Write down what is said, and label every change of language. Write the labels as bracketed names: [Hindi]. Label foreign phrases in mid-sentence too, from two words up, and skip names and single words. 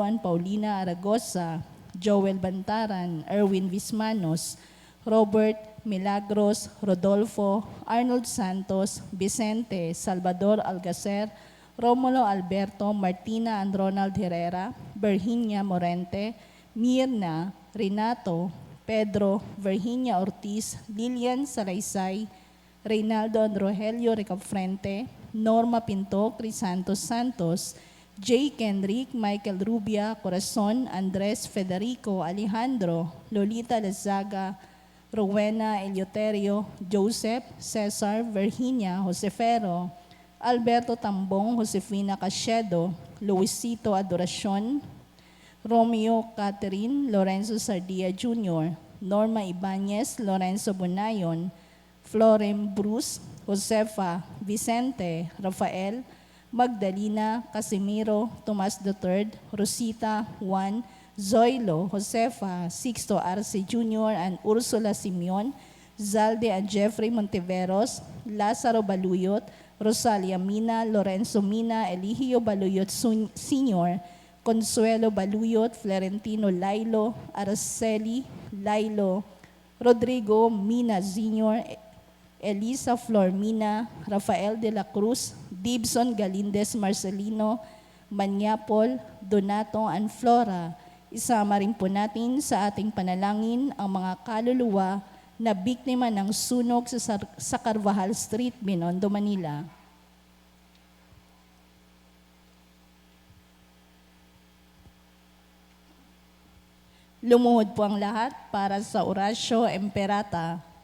[Filipino] and Paulina Aragosa, Joel Bantaran, Erwin Vismanos, Robert Milagros, Rodolfo, Arnold Santos, Vicente, Salvador Algacer, Romulo Alberto, Martina and Ronald Herrera, Virginia Morente, Mirna, Renato, Pedro, Virginia Ortiz, Lilian Salaysay, Reynaldo and Rogelio Recafrente, Norma Pinto, Crisantos Santos, J. Kendrick, Michael Rubia, Corazon, Andres Federico, Alejandro, Lolita Lazaga, Rowena Eleuterio, Joseph, Cesar, Virginia, Josefero, Alberto Tambong, Josefina Cachedo, Luisito Adoracion, Romeo Catherine, Lorenzo Sardia Jr., Norma Ibanez, Lorenzo Bonayon, Florem Bruce, Josefa, Vicente, Rafael, Magdalena, Casimiro, Tomas III, Rosita, Juan, Zoilo, Josefa, Sixto Arce Jr. and Ursula Simeon, Zalde and Jeffrey Montiveros, Lazaro Baluyot, Rosalia Mina, Lorenzo Mina, Eligio Baluyot Sr., Consuelo Baluyot, Florentino Lailo, Araceli Lailo, Rodrigo Mina Sr., Elisa Flor Mina, Rafael de la Cruz, Dibson Galindez Marcelino, Manyapol, Donato, and Flora. Isama rin po natin sa ating panalangin ang mga kaluluwa na biktima ng sunog sa Carvajal Street, Binondo, Manila. Lumuhod po ang lahat para sa Orasyo Imperata.